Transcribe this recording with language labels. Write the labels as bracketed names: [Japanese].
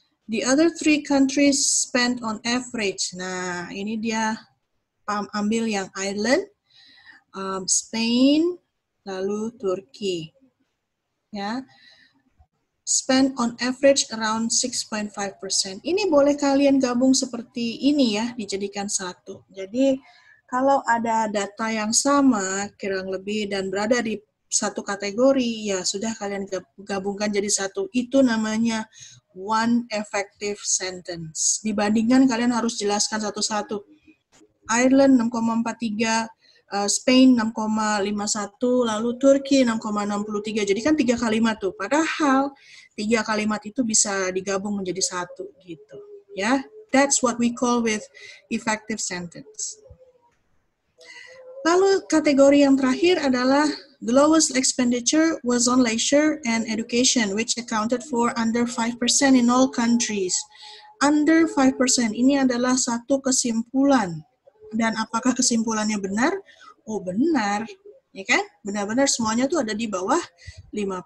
[English] The other 3 countries spent on average. [Indonesian] Nah, ini dia ambil yang Ireland, Spain, lalu Turki. [English] Ya, spend on average around 6.5%. [Indonesian] Ini boleh kalian gabung seperti ini ya, dijadikan satu. Jadi kalau ada data yang sama, kurang lebih dan berada di satu kategori, ya sudah kalian gabungkan jadi satu. Itu namanya one effective sentence. Dibandingkan kalian harus jelaskan satu-satu. Ireland 6,43, Spain 6,51, lalu Turki 6,63. Jadi kan 3 kalimat tuh. Padahal 3 kalimat itu bisa digabung menjadi satu gitu. [English] Ya, that's what we call with effective sentence. [Indonesian] Lalu kategori yang terakhir adalah [English] The lowest expenditure was on leisure and education, which accounted for under 5% in all countries. [Indonesian] Under 5%, ini adalah satu kesimpulan. Dan apakah kesimpulannya benar? Oh, benar. Ya kan? Benar-benar semuanya tuh ada di bawah 5%.